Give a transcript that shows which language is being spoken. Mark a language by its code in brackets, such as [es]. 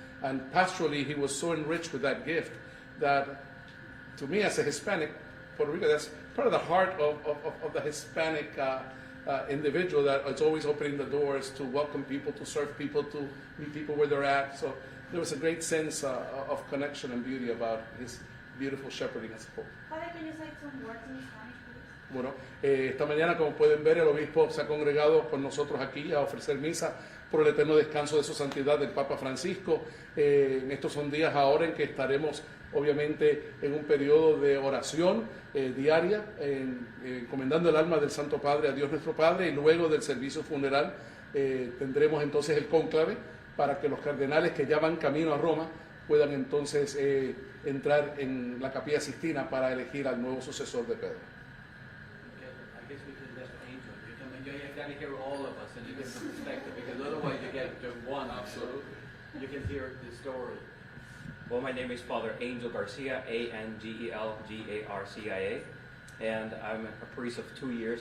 [en] And pastorally, he was so enriched with that gift that, to me as a Hispanic, Puerto Rico, that's part of the heart of the Hispanic individual, that it's always opening the doors to welcome people, to serve people, to meet people where they're at. So there was a great sense of connection and beauty about his beautiful shepherding as a Pope. Father, can you say some words in Spanish, please? [es] Bueno, esta mañana, como pueden ver, el obispo se ha congregado con nosotros aquí a ofrecer misa por el eterno descanso de su santidad del Papa Francisco. Estos son días ahora en que estaremos obviamente en un periodo de oración diaria, encomendando el alma del Santo Padre a Dios nuestro Padre, y luego del servicio funeral tendremos entonces el cónclave para que los cardenales que ya van camino a Roma puedan entonces entrar en la Capilla Sistina para elegir al nuevo sucesor de Pedro. [en] I guess we can let Angel. You've got to hear all of us and you get some perspective, because otherwise you get one. Absolutely. You can hear the story. Well, my name is Father Angel Garcia, Angelgarcia, and I'm a priest of 2 years.